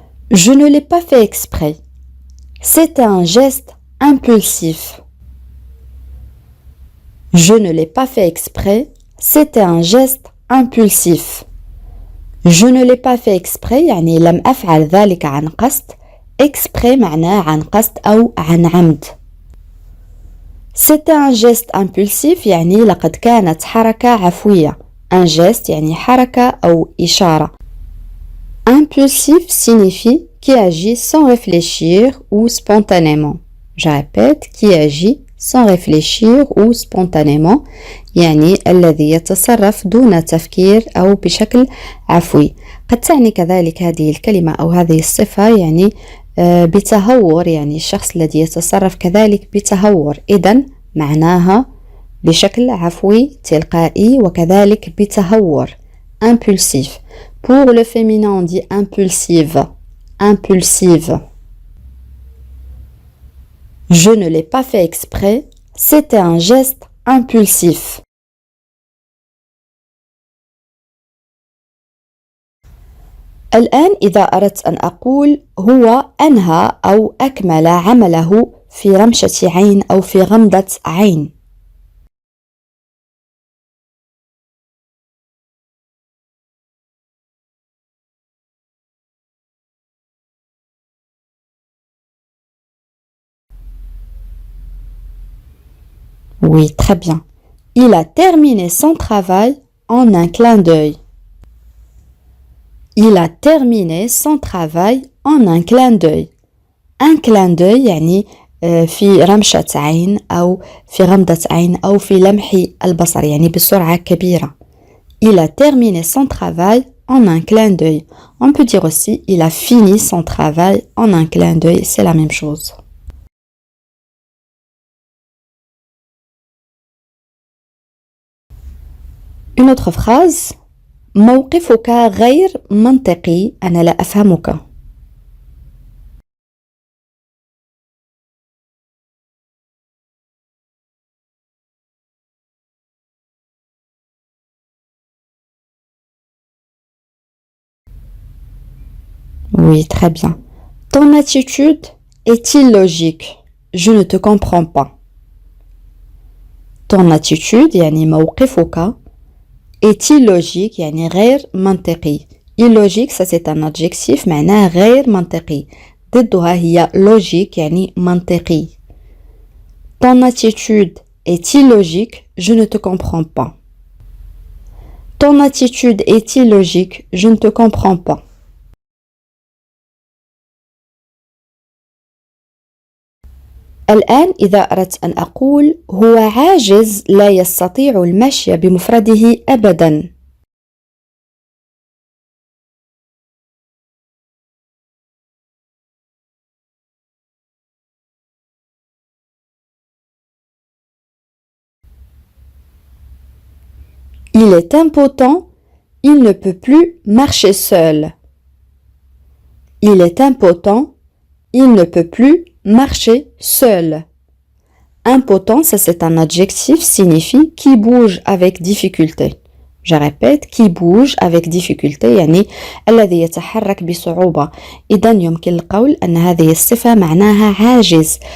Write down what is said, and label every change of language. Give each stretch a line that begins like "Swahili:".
French: Je ne l'ai pas fait exprès. C'était un geste impulsif. Je ne l'ai pas fait exprès. C'était un geste impulsif. Je ne l'ai pas fait exprès
Arabic: يعني لم أفعل ذلك عن قصد. exprès معناه عن قصد أو عن عمد.
French: C'était un geste impulsif
Arabic: يعني لقد كانت حركة عفوية. Un geste يعني حركة أو إشارة.
French: Impulsif signifie qui agit sans réfléchir ou spontanément. Je répète, qui agit sans réfléchir ou spontanément
Arabic: يعني الذي يتصرف دون تفكير أو بشكل عفوي. قد تعني كذلك هذه الكلمة أو هذه الصفة يعني بتهور يعني الشخص الذي يتصرف كذلك بتهور. إذن معناها بشكل عفوي تلقائي وكذلك بتهور.
French: Impulsif. Pour le féminin, on dit impulsive. Impulsive. Je ne l'ai pas fait exprès. C'était un geste impulsif.
Arabic: الآن إذا أردت أن أقول هو أنهى أو أكمل عمله في رمشة عين أو في غمضة عين.
French: Oui, très bien. Il a terminé son travail en un clin d'œil. Il a terminé son travail en un clin d'œil.
Arabic: Un clin d'œil يعني في رمشة عين أو في غمضة عين أو في لمح البصر يعني بسرعة كبيرة.
French: Il a terminé son travail en un clin d'œil. On peut dire aussi il a fini son travail en un clin d'œil. C'est la même chose. Une autre phrase.
Arabic: موقفك غير منطقي أنا لا أفهمك.
French: Oui, très bien. Ton attitude est illogique. Je ne te comprends pas. Ton attitude
Arabic: يعني موقفك
French: est illogique
Arabic: يعني غير منطقي.
French: Illogique ça c'est un adjectif
Arabic: معناه غير منطقي. ضدها هي logique يعني منطقي.
French: Ton attitude est illogique, je ne te comprends pas. Ton attitude est illogique, je ne te comprends pas.
Arabic: الآن إذا أردت أن أقول هو عاجز لا يستطيع المشي بمفرده أبداً.
French: Il est impotent, il ne peut plus marcher seul. Il est impotent, il ne peut plus marcher seul. Impotent, ça c'est un adjectif, signifie qui bouge avec difficulté. Je répète, qui bouge avec difficulté
Arabic: يعني الذي يتحرك بصعوبة. إذا يمكن القول أن هذه الصفة معناها عاجز.